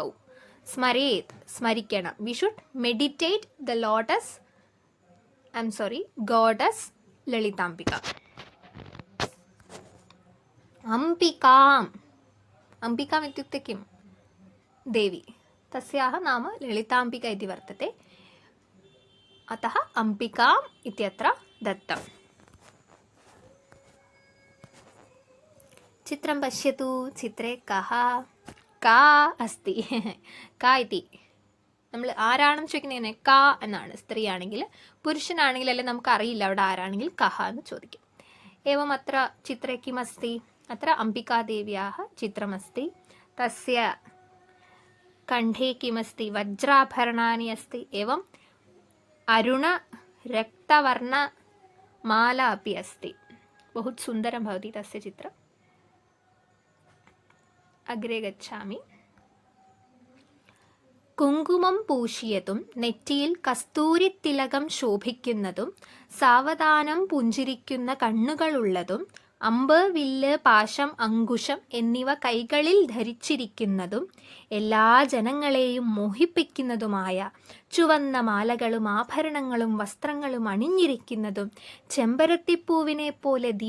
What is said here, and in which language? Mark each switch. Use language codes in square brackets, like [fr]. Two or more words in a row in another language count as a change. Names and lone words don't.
[en] സ്മരേത്, സ്മരിക്കണം. We should meditate the goddess Lalitambika. [sa] അംബികാം. अम्बिकाम् इत्युक्ते किम्? देवी. तस्याः नाम ललिताम्बिका इति वर्तते. अतः अम्बिकाम् इत्यत्र दत्तम्. चित्रं पश्यतु. चित्रे कः? का अस्ति. का इति [ml] നമ്മൾ ആരാണെന്ന് ചോദിക്കുന്നതിനെ കാ എന്നാണ്. സ്ത്രീ ആണെങ്കിൽ, പുരുഷനാണെങ്കിൽ അല്ലെ നമുക്കറിയില്ല അവിടെ ആരാണെങ്കിൽ കഹ എന്ന് ചോദിക്കും. [sa] एवम् अत्र चित्रे किमस्ति? अत्र अम्बिकादेव्याः चित्रमस्ति. तस्य कण्ठे किमस्ति? वज्राभरणानि अस्ति. एवम् अरुणरक्तवर्णमाला अपि अस्ति. बहु सुन्दरं भवति तस्य चित्रम्. अग्रे गच्छामि. [ml] കുങ്കുമം പൂശിയതും നെറ്റിയിൽ കസ്തൂരിത്തിലകം ശോഭിക്കുന്നതും സാവധാനം പുഞ്ചിരിക്കുന്ന കണ്ണുകളുള്ളതും അമ്പ്, വില്ല്, പാശം, അങ്കുശം എന്നിവ കൈകളിൽ ധരിച്ചിരിക്കുന്നതും എല്ലാ ജനങ്ങളെയും മോഹിപ്പിക്കുന്നതുമായ ചുവന്ന മാലകളും ആഭരണങ്ങളും വസ്ത്രങ്ങളും അണിഞ്ഞിരിക്കുന്നതും ചെമ്പരത്തിപ്പൂവിനെ പോലെ